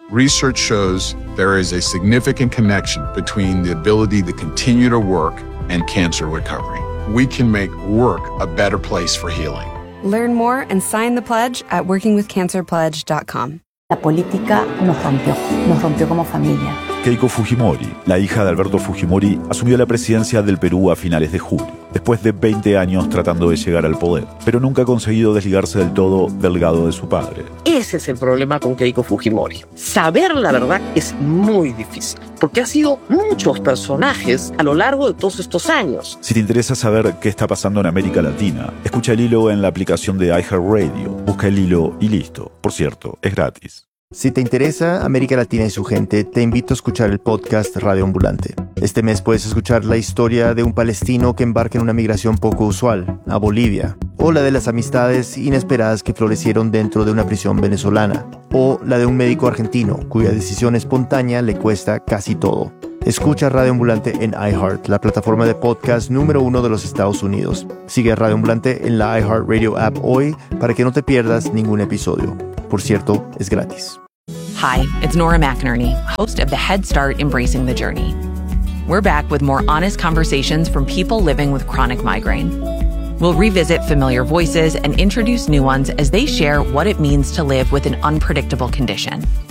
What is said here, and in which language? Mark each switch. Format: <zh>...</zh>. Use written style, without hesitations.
<en>Research shows there is a significant connection between the ability to continue to work and cancer recovery. We can make work a better place for healing. Learn more and sign the pledge at workingwithcancerpledge.com.</en> <es>La política nos rompió como familia. Keiko Fujimori, la hija de Alberto Fujimori, asumió la presidencia del Perú a finales de julio, después de 20 años tratando de llegar al poder, pero nunca ha conseguido desligarse del todo del legado de su padre. Ese es el problema con Keiko Fujimori. Saber la verdad es muy difícil, porque ha sido muchos personajes a lo largo de todos estos años. Si te interesa saber qué está pasando en América Latina, escucha El Hilo en la aplicación de iHeartRadio. Busca El Hilo y listo. Por cierto, es gratis. Si te interesa América Latina y su gente, te invito a escuchar el podcast Radio Ambulante. Este mes puedes escuchar la historia de un palestino que embarca en una migración poco usual, a Bolivia. O la de las amistades inesperadas que florecieron dentro de una prisión venezolana. O la de un médico argentino, cuya decisión espontánea le cuesta casi todo. Escucha Radio Ambulante en iHeart, la plataforma de podcast número 1 de los Estados Unidos. Sigue a Radio Ambulante en la iHeart Radio app hoy para que no te pierdas ningún episodio. Por cierto, es gratis.</es> <en>Hi, it's Nora McInerney, host of the Head Start Embracing the Journey. We're back with more honest conversations from people living with chronic migraine. We'll revisit familiar voices and introduce new ones as they share what it means to live with an unpredictable condition.</en>